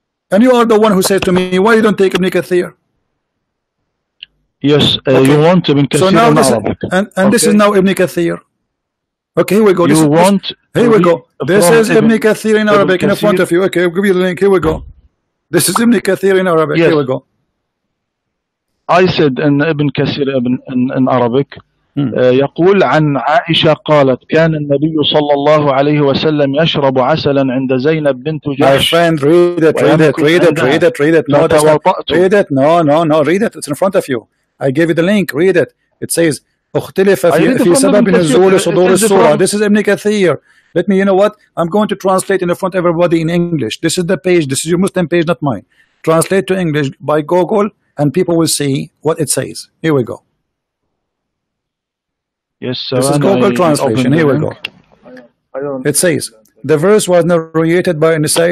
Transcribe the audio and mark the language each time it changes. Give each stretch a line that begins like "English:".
English: And you are the one who says to me, why you don't take Ibn Kathir? Yes, you want Ibn Kathir so now in this, Arabic. And this is now Ibn Kathir. Okay, here we go. Here we go. This is Ibn Kathir in Arabic in front of you. Okay, I'll give you the link. Here we go. This is Ibn Kathir in Arabic. Yes. Here we go. I said in Ibn Kathir in Arabic
Arabic: يقول عن عائشة قالت كان النبي صلى الله عليه وسلم يشرب عسلا عند زينب بنت جحش.
English: My friend, read it. No, that's not, read it. No, read it. It's in front of you. I gave you the link. Read it. It says
Arabic: اختلف في سبب نزول صدور السورة.
English: This is Ibn Kathir. Let me, you know what? I'm going to translate in front of everybody in English. This is the page. This is your Muslim page, not mine. Translate to English by Google, and people will see what it says. Here we go. Yes, this is Google translation. Here we go. It says, the verse was narrated by Nisa.